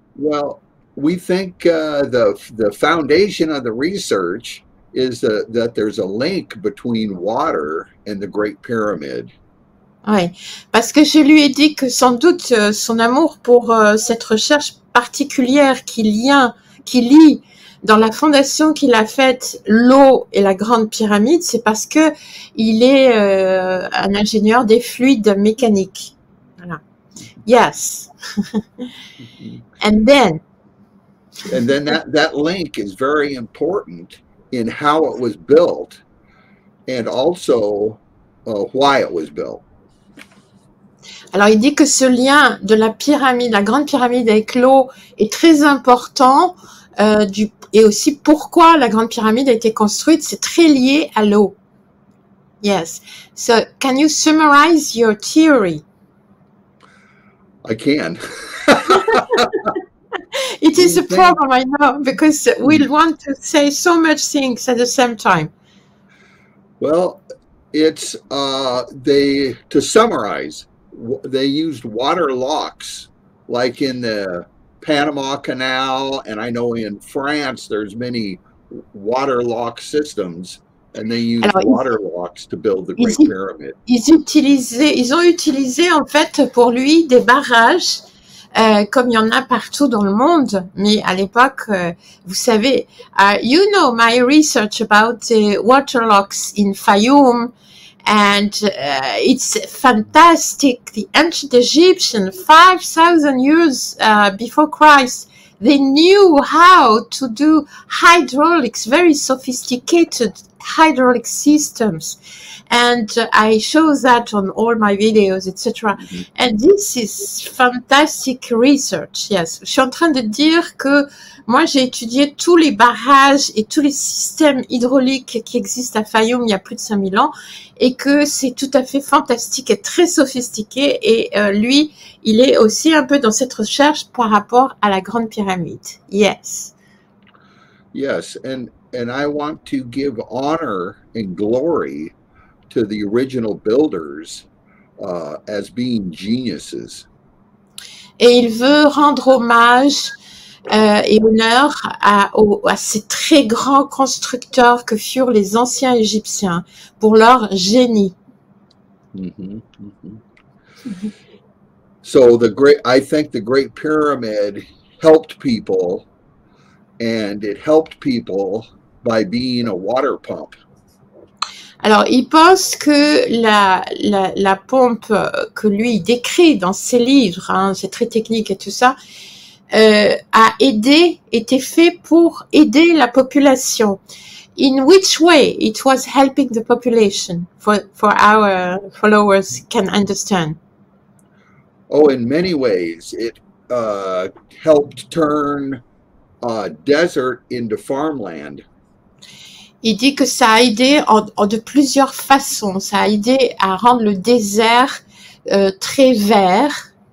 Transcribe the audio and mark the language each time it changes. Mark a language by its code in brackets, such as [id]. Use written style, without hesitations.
[en] Well, we think the foundation of the research is that there's a link between water and the Great Pyramid. [fr] Oui, parce que je lui ai dit que sans doute son amour pour cette recherche particulière qui lie dans la fondation qu'il a faite l'eau et la Grande Pyramide, c'est parce que il est un ingénieur des fluides mécaniques. [en] Voilà. Yes. And then that link is very important in how it was built and also why it was built. [fr] Alors, il dit que ce lien de la pyramide, la Grande Pyramide avec l'eau est très important et aussi pourquoi la Grande Pyramide a été construite, c'est très lié à l'eau. [en] Yes. So, can you summarize your theory? I can. It is a problem, I know, because we want to say so much things at the same time. Well, it's to summarize, they used water locks like in the Panama Canal, and I know in France there's many water lock systems, and they used water locks to build the Great Pyramid. [fr] Ils ont utilisé en fait pour lui des barrages comme il y en a partout dans le monde, mais à l'époque, vous savez, [en] you know my research about the water locks in Fayoum, and it's fantastic. The ancient Egyptians, 5,000 years before Christ, they knew how to do hydraulics, very sophisticated hydraulic systems. And I show that on all my videos, etc. And this is fantastic research. Yes. [fr] Je suis en train de dire que moi, j'ai étudié tous les barrages et tous les systèmes hydrauliques qui existent à Fayoum il y a plus de 5000 ans et que c'est tout à fait fantastique et très sophistiqué. Et lui, il est aussi un peu dans cette recherche par rapport à la Grande Pyramide. [en] Yes. Yes, and I want to give honor and glory to the original builders as being geniuses. [fr] Et il veut rendre hommage et honneur à ces très grands constructeurs que furent les anciens Égyptiens pour leur génie. [en] So I think the Great Pyramid helped people, and it helped people by being a water pump. [fr] Alors, il pense que la pompe que lui décrit dans ses livres, hein, c'est très technique et tout ça, était fait pour aider la population. [en] In which way it was helping the population for our followers can understand? Oh, in many ways, it helped turn desert into farmland. [fr] Il dit que ça a aidé de plusieurs façons. Ça a aidé à rendre le désert très vert.